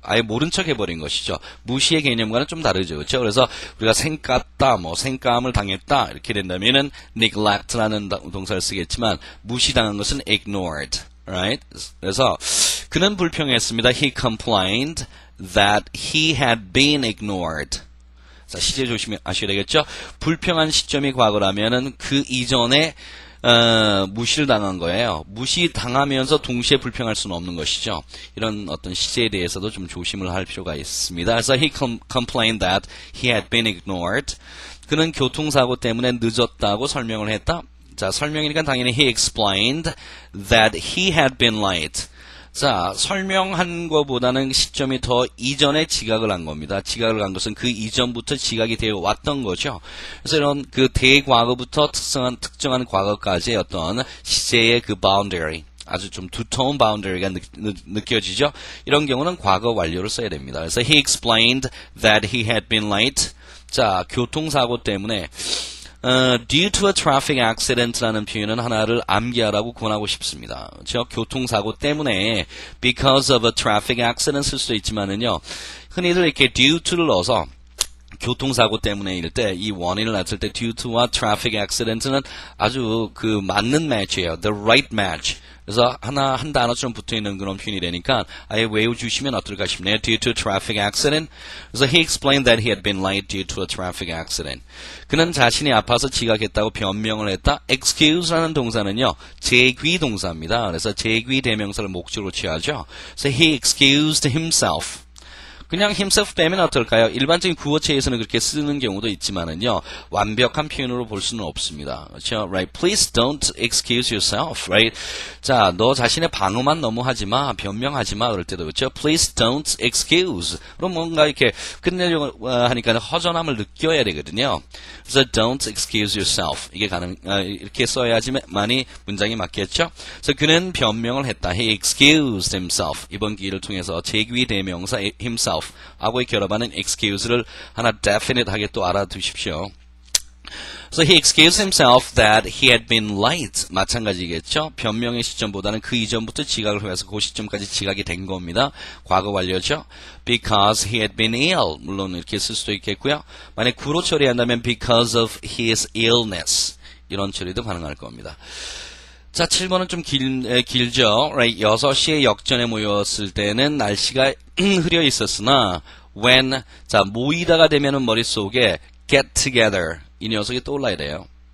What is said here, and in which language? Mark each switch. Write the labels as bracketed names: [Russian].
[Korean] 아예 모른 척 해버린 것이죠. 무시의 개념과는 좀 다르죠. 그렇죠? 그래서 우리가 생깠다, 뭐 생감을 당했다 이렇게 된다면은 neglect라는 동사를 쓰겠지만 무시당한 것은 ignored. [English] Right? [Korean] 그래서 그는 불평했습니다. [English] He complained that he had been ignored. [Korean] 자, 시제 조심하셔야 되겠죠? 불평한 시점이 과거라면은 그 이전에 무시를 당한 거예요. 무시당하면서 동시에 불평할 수는 없는 것이죠. 이런 어떤 시제에 대해서도 좀 조심을 할 필요가 있습니다. [English] 그래서 he complained that he had been ignored. [Korean] 그는 교통사고 때문에 늦었다고 설명을 했다. 자, 설명이니까 당연히 [English] he explained that he had been late. [Korean] 자, 설명한 것보다는 시점이 더 이전에 지각을 한 겁니다. 지각을 한 것은 그 이전부터 지각이 되어 왔던 거죠. 그래서 이런 그 대과거부터 특정한 과거까지의 어떤 시제의 그 boundary, 아주 좀 두터운 boundary가 느껴지죠. 이런 경우는 과거 완료를 써야 됩니다. [English] 그래서 he explained that he had been late. [Korean] 자, 교통사고 때문에 [English] due to a traffic accident [Korean] 라는 표현은 하나를 암기하라고 권하고 싶습니다. 저 교통사고 때문에 [English] because of a traffic accident [Korean] 쓸 수도 있지만은요, 흔히들 이렇게 due to를 넣어서 교통사고 때문에일 때 이 원인을 낳을 때 due to와 traffic accident는 아주 그 맞는 match예요. [English] The right match. [Korean] 그래서 한 단어처럼 붙어있는 그런 표현이 되니까 아예 외워주시면 어떨까 싶네요. [English] Due to a traffic accident. 그래서 he explained that he had been late due to a traffic accident. [Korean] 그는 자신이 아파서 지각했다고 변명을 했다. excuse라는 동사는요, 제귀 동사입니다. 그래서 제귀 대명사를 목적으로 취하죠. [English] 그래서 he excused himself. [Korean] 그냥 himself 빼면 어떨까요? 일반적인 구어체에서는 그렇게 쓰는 경우도 있지만은요, 완벽한 표현으로 볼 수는 없습니다. 그렇죠? Right? [English] Please don't excuse yourself. Right? [Korean] 자, 너 자신의 방어만 너무 하지 마, 변명하지 마. 그럴 때도 그렇죠? [English] Please don't excuse. [Korean] 그럼 뭔가 이렇게 끝내려고 하니까 허전함을 느껴야 되거든요. [English] 그래서 don't excuse yourself. [Korean] 이게 이렇게 써야지만이 문장이 맞겠죠? 그래서 그는 변명을 했다. [English] He excused himself. [Korean] 이번 기회를 통해서 제귀 대명사 himself 하고의 결합하는 excuse를 하나 definite하게 또 알아두십시오. [English] So he excused himself that he had been late. [Korean] 마찬가지겠죠. 변명의 시점보다는 그 이전부터 지각을 해서 그 시점까지 지각이 된 겁니다. 과거 완료죠. [English] Because he had been ill. [Korean] 물론 이렇게 쓸 수도 있겠고요. 만약 구로 처리한다면 [English] because of his illness. [Korean] 이런 처리도 가능할 겁니다. 자, 7번은 좀 길죠. Right? 6시에 역전에 모였을 때는 날씨가 흐려 있었으나 when, 자, 모이다가 되면은 머릿속에 [English] get together, [Korean] 이 녀석이 떠올라야 돼요.